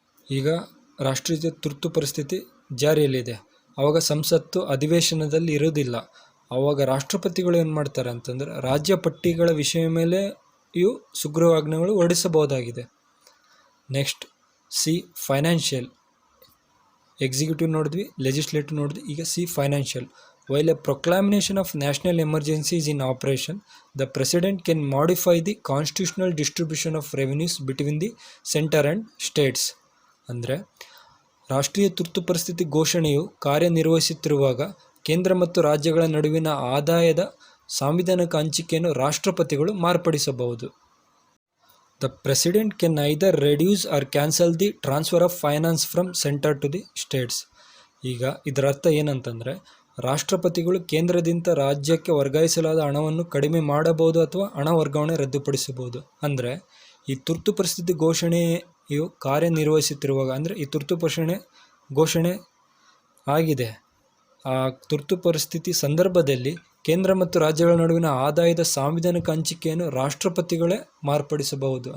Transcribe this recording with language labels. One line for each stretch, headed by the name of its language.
Kannada: ಈಗ ರಾಷ್ಟ್ರೀಯ ತುರ್ತು ಪರಿಸ್ಥಿತಿ ಜಾರಿಯಲ್ಲಿದೆ, ಆವಾಗ ಸಂಸತ್ತು ಅಧಿವೇಶನದಲ್ಲಿ ಇರುವುದಿಲ್ಲ. ಆವಾಗ ರಾಷ್ಟ್ರಪತಿಗಳು ಏನು ಮಾಡ್ತಾರೆ ಅಂತಂದರೆ ರಾಜ್ಯ ಪಟ್ಟಿಗಳ ವಿಷಯ ಮೇಲೆಯೂ ಸುಗ್ರೀವಾಜ್ಞೆಗಳು ಹೊರಡಿಸಬಹುದಾಗಿದೆ. Next financial. ಎಕ್ಸಿಕ್ಯೂಟಿವ್ ನೋಡಿದ್ವಿ, ಲೆಜಿಸ್ಲೇಟಿವ್ ನೋಡಿದ್ವಿ, ಈಗ financial.
English: While a proclamation of national emergency is in operation, the President can modify the constitutional distribution of revenues between the center and states.
Kannada: ಅಂದರೆ ರಾಷ್ಟ್ರೀಯ ತುರ್ತು ಪರಿಸ್ಥಿತಿ ಘೋಷಣೆಯು ಕಾರ್ಯನಿರ್ವಹಿಸುತ್ತಿರುವಾಗ ಕೇಂದ್ರ ಮತ್ತು ರಾಜ್ಯಗಳ ನಡುವಿನ ಆದಾಯದ ಸಾಂವಿಧಾನಿಕ ಹಂಚಿಕೆಯನ್ನು ರಾಷ್ಟ್ರಪತಿಗಳು ಮಾರ್ಪಡಿಸಬಹುದು.
English: The President can either reduce or cancel the transfer of finance from center to the states.
Kannada: ಈಗ ಇದರ ಅರ್ಥ ಏನಂತಂದರೆ ರಾಷ್ಟ್ರಪತಿಗಳು ಕೇಂದ್ರದಿಂದ ರಾಜ್ಯಕ್ಕೆ ವರ್ಗಾಯಿಸಲಾದ ಹಣವನ್ನು ಕಡಿಮೆ ಮಾಡಬಹುದು ಅಥವಾ ಹಣ ವರ್ಗಾವಣೆ ರದ್ದುಪಡಿಸಬಹುದು. ಅಂದರೆ ಈ ತುರ್ತು ಪರಿಸ್ಥಿತಿ ಘೋಷಣೆಯು ಕಾರ್ಯನಿರ್ವಹಿಸುತ್ತಿರುವಾಗ, ಅಂದರೆ ಈ ತುರ್ತು ಘೋಷಣೆ ಆಗಿದೆ, ಆ ತುರ್ತು ಪರಿಸ್ಥಿತಿ ಸಂದರ್ಭದಲ್ಲಿ ಕೇಂದ್ರ ಮತ್ತು ರಾಜ್ಯಗಳ ನಡುವಿನ ಆದಾಯದ ಸಾಂವಿಧಾನಿಕ ಹಂಚಿಕೆಯನ್ನು ರಾಷ್ಟ್ರಪತಿಗಳೇ ಮಾರ್ಪಡಿಸಬಹುದು.